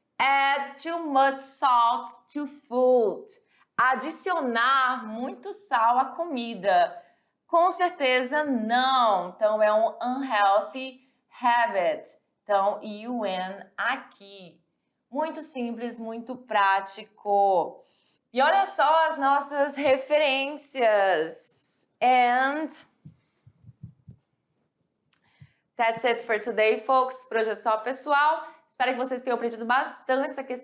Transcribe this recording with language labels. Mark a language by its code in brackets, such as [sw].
[en] Add too much salt to food. [pt] Adicionar muito sal à comida. Com certeza não. Então é um unhealthy habit. Então, aqui. Muito simples, muito prático. E olha só as nossas referências. [en] And that's it for today, folks. [pt] Por hoje é só, pessoal. Espero que vocês tenham aprendido bastante essa questão do modo imperativo. É muito fácil, muito simples.